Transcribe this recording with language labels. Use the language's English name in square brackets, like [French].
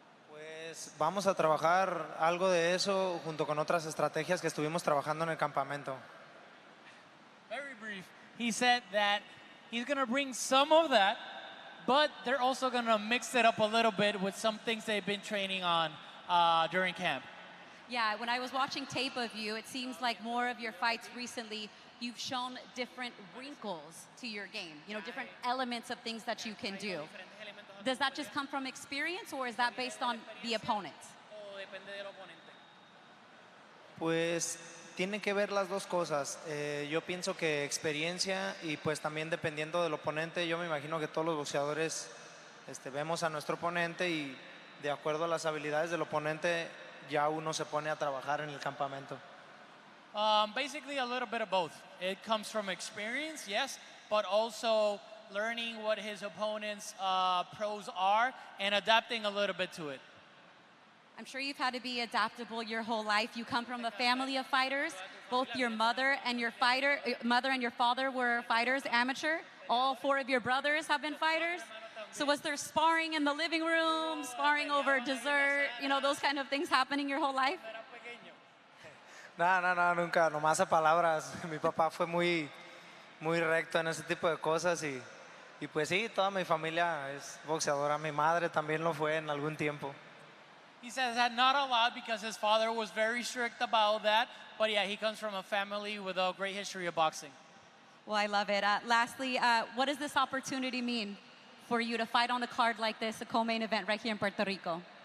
[Spanish] Pues vamos a trabajar algo de eso junto con otras estrategias que estuvimos trabajando en el campamento. [English] Very brief. He said that he's going to bring some of that, but they're also going to mix it up a little bit with some things they've been training on during camp. Yeah, when I was watching tape of you, it seems like more of your fights recently, you've shown different wrinkles to your game, you know, different elements of things that you can do. Does that just come from experience, or is that based on the opponent? [Spanish] Pues tiene que ver las dos cosas. Yo pienso que experiencia y pues también dependiendo del oponente. Yo me imagino que todos los boxeadores vemos a nuestro oponente y de acuerdo a las habilidades del oponente ya uno se pone a trabajar en el campamento. [English] Basically a little bit of both. It comes from experience, yes, but also learning what his opponent's pros are and adapting a little bit to it. I'm sure you've had to be adaptable your whole life. You come from a family of fighters. Both your mother and your father were fighters, amateur. All four of your brothers have been fighters. So was there sparring in the living room, sparring over dessert, you know, those kind of things happening your whole life? [Spanish] No, nunca, nomás a palabras. Mi papá fue muy recto en ese tipo de cosas y pues sí, toda mi familia es boxeadora. Mi madre también lo fue en algún tiempo. [English] He says that not a lot because his father was very strict about that, but yeah, he comes from a family with a great history of boxing. Well, I love it. Lastly, what does this opportunity mean for you to fight on a card like this, a co-main event right here in Puerto Rico?